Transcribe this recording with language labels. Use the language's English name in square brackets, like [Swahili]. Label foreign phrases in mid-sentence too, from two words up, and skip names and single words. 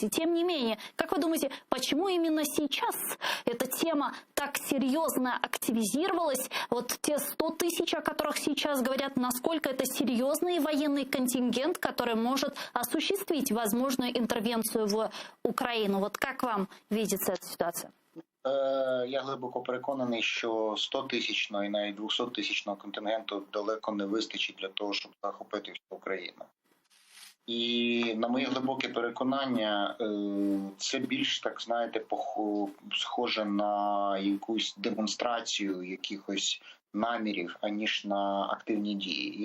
[Russian] И тем не менее, как вы думаете, почему именно сейчас эта тема так серьезно активизировалась? Вот те 100 тысяч, о которых сейчас говорят, насколько это серьезный военный контингент, который может осуществить возможную интервенцию в Украину? Вот как вам видится эта ситуация? [Ukrainian] Я глибоко переконаний, що 100-тисячного і навіть 200-тисячного контингенту далеко не вистачить для того, щоб захопити всю Україну. І на моє глибоке переконання, це більш, так знаєте, схоже на якусь демонстрацію якихось намірів, аніж на активні дії.